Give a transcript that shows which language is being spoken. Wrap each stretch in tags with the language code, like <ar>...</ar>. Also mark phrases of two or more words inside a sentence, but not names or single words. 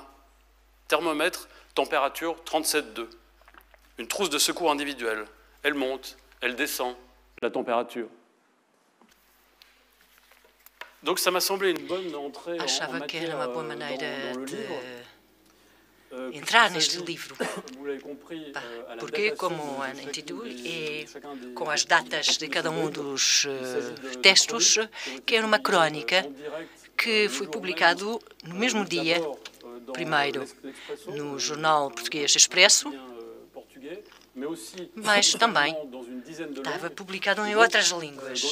<fr>Thermomètre, température 37,2. Une trousse de secours individuelle. Elle monte, elle descend, la température. Donc ça m'a semblé une bonne entrée en matière dans le livre.</fr> <pt>Entrar neste livro, porque, como Ana entendeu, e com as datas de cada dos textos, que era uma crónica que foi publicado no mesmo dia, primeiro no jornal português Expresso, mas também estava publicado em outras línguas.</pt>